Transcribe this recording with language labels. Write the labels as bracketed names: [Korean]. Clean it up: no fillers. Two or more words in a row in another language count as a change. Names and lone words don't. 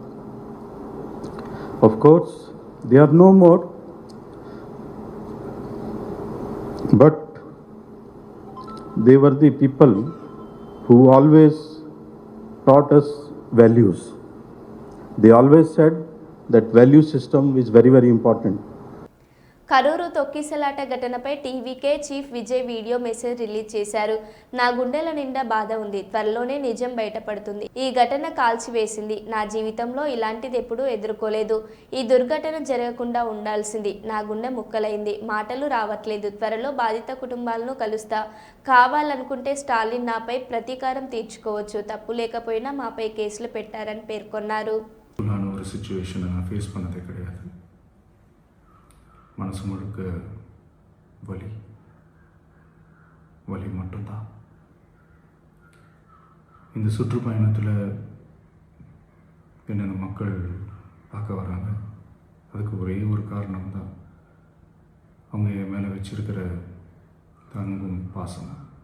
[English] Of course, they are no more, but they were the people who always taught us values. They always said that value system is very, very important. [Telugu] కరూరు తొక్కిసలాట ఘటనపై టీవీకే చీఫ్ విజయ్ [English] video message release [Telugu] చేశారు. నా గుండెల నిండా బాధ ఉంది, త్వరలోనే నిజం బయటపడుతుంది. ఈ ఘటన కాల్చివేసింది. నా జీవితంలో ఇలాంటిది ఎప్పుడూ ఎదుర్కోలేదు. ఈ దుర్ఘటన జరగకుండా ఉండాల్సింది. నా గుండె ముక్కలైంది, మాటలు రావట్లేదు. త్వరలో బాధిత కుటుంబాలను కలుస్తా. కావాలనుకుంటే స్టాలిన్ నాపై ప్రతీకారం తీర్చుకోవచ్చు. తప్పు లేకపోయినా మాపై కేసులు పెట్టారని పేర్కొన్నారు. [Tamil] மனசு முழுக்க வலி வலி மட்டும்தான். இந்த சுற்றுப்பயணத்தில் என்னென்ன மக்கள் பார்க்க வராங்க, அதுக்கு ஒரே ஒரு காரணம் தான் அவங்க என் மேலே வச்சிருக்கிற அன்பும் பாசமும்.